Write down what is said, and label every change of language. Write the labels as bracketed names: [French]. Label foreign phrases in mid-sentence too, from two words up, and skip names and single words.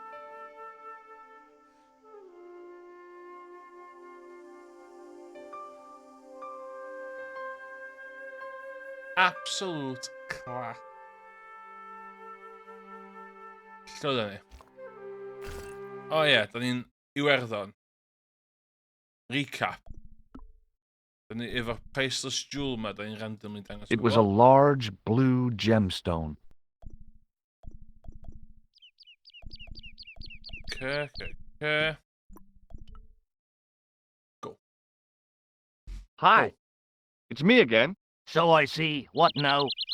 [English] Absolute class. [Welsh] Lle oedden ni? O ie, da ni'n Iwerddon. Recap. Da ni efo'r [English] priceless jewel [Welsh] ma, da ni'n randomly dangos. [English] It was a large blue gemstone. Okay. Go. Hi. Go. It's me again. So I see. What now?